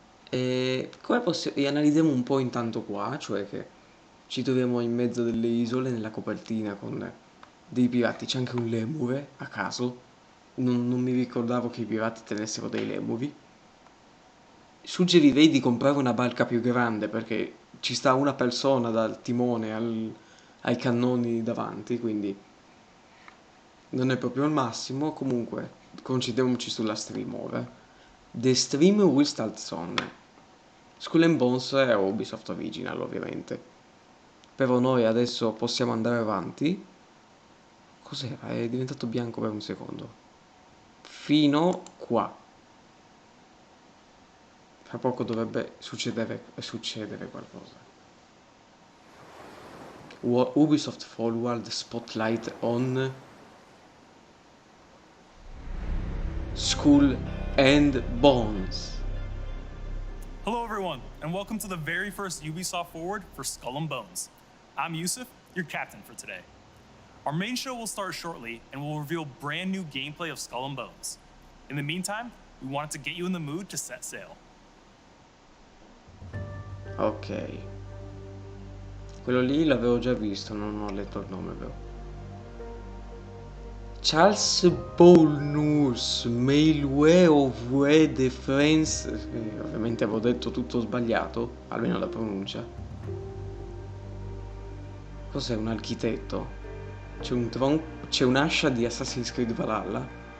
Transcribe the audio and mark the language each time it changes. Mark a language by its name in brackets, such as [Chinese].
[Italian] E analizziamo un po' intanto qua, cioè che ci troviamo in mezzo delle isole nella copertina con dei pirati, c'è anche un lemure a caso, non mi ricordavo che i pirati tenessero dei lemuri. Suggerirei di comprare una barca più grande perché ci sta una persona dal timone ai cannoni davanti, quindi non è proprio il massimo, comunque concentriamoci sulla stream ora. [English] The stream will start soon. [Italian] Skull and Bones è Ubisoft Original ovviamente, però noi adesso possiamo andare avanti. Cos'era? È diventato bianco per un secondo. Fino qua. Fra poco dovrebbe succedere qualcosa. [English] Ubisoft Forward Spotlight on Skull and Bones. Hello everyone, and welcome to the very first Ubisoft Forward for Skull and Bones. I'm Yusuf, your captain for today. Our main show will start shortly, and we'll reveal brand new gameplay of Skull and Bones. In the meantime, we wanted to get you in the mood to set sail. Ok. [Italian] Quello lì l'avevo già visto, non ho letto il nome però. [English] Charles Bonus, Mailway of Where the Friends. [Italian] Ovviamente avevo detto tutto sbagliato, almeno la pronuncia. Cos'è un architetto? C'è un'ascia di Assassin's Creed Valhalla.